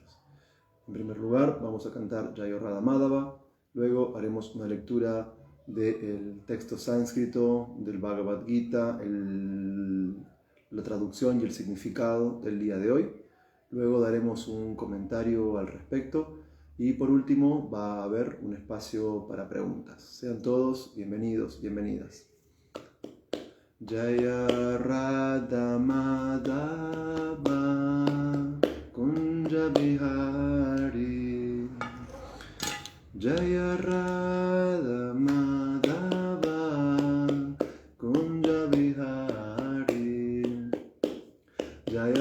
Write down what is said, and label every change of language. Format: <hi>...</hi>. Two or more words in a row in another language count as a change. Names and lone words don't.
<es>En primer lugar, vamos a cantar Jayo Radha Madhava, luego haremos una lectura del texto sánscrito del Bhagavad Gita, la traducción y el significado del día de hoy. Luego daremos un comentario al respecto y por último va a haber un espacio para preguntas. Sean todos bienvenidos, bienvenidas.</es> <sa>Jaya Radha Madhava Kunja Bihari Jaya Radha Madhava Kunja Bihari Jaya</sa>